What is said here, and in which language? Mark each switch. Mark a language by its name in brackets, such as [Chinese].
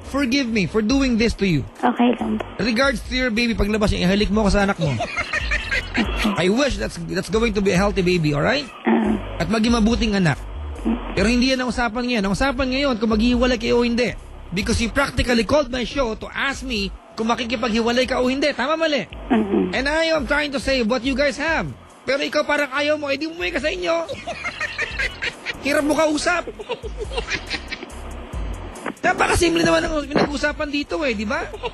[English] forgive me for doing this to you. [Filipino] Okay lang po. [English] Regards to your baby, [Filipino] paglabas niya, ihalik mo ako sa anak mo. [English] I wish that's going to be a healthy baby, alright? [Filipino] At maging mabuting anak. Pero hindi yan ang usapan ngayon. Ang usapan ngayon kung maghihiwalay kayo o hindi. [English] Because you practically called my show to ask me [Filipino] kung makikipaghiwalay ka o hindi. Tama, mali? [English] And I am trying to say what you guys have. [Filipino] Pero ikaw parang ayaw mo, edi umuwi ka sa inyo. Hirap mo kausap. Napakasimple naman ang pinag-usapan dito di ba?